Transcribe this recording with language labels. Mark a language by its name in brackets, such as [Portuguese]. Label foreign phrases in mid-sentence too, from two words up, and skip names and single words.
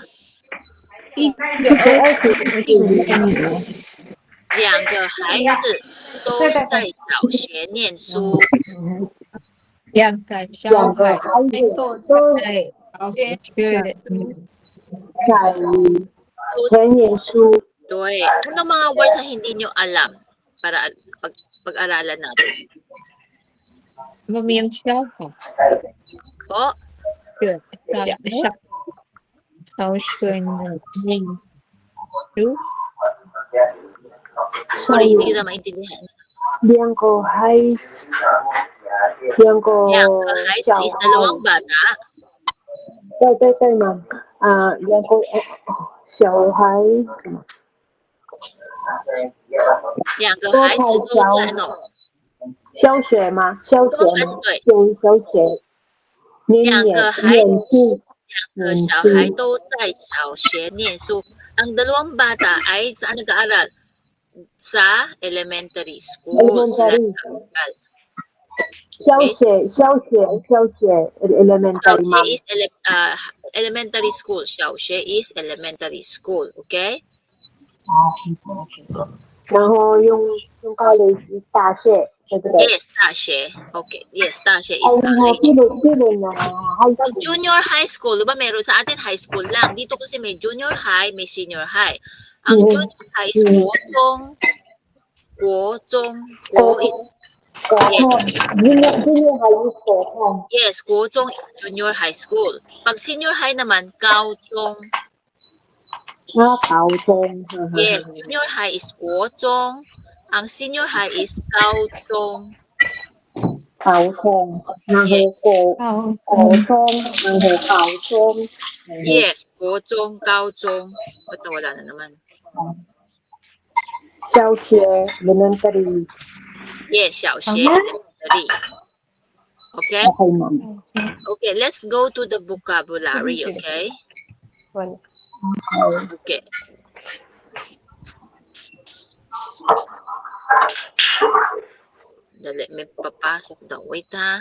[Chinese] 一个儿子，一个女儿。 2个孩子都在小学念书。两个小两个孩孩子都在学在念书。 [Filipino] 对，ano mga words na hindi nyo alam para pag-aralan natin? [Chinese] 我们有小孩 [Filipino] Po, [Chinese] 学小学的念书。 [Filipino] sorry, hindi kita maintindihan. [Chinese] 两个孩 [Filipino] 子 is dalawang bata. [Chinese] 对嘛？两个小孩， 2个孩子都在小学吗？小学， 2个孩子，2个小孩都在小学念书。 [Filipino] Ang dalawang bata ay saan nag-aaral? Sa [English] elementary school. [Filipino] Sila nag-aaral. [Chinese] 小学 elementary 吗？ [English] is elementary school. 小学 is elementary school. Okay? [Chinese] 然后用 college 是大学，对不对？ [English] Yes, 大学. Okay. Yes, 大学 is college. [Filipino] Ang [English] junior high school, [Filipino] diba meron sa atin [English] high school [Filipino] lang. Dito kasi may [English] junior high, [Filipino] may [English] senior high. Ang junior high is 国中 junior high is 国中。 Yes, 国中 is junior high school. Pag senior high naman, [Chinese] 高中。高中。 [English] Yes, junior high is 国中. Ang senior high is 高中。 [Chinese] 高中，然后国中，然后高中。 [Filipino] Yes, [Chinese] 国中、高中。 [Filipino] Ba't wala na naman? [Chinese] 小学 elementary。 [English] Yes, 小学 elementary. Okay? Okay, ma'am. Okay, let's go to the vocabulary, okay? [Filipino] Okay. Dali, may papasok daw. Wait ha.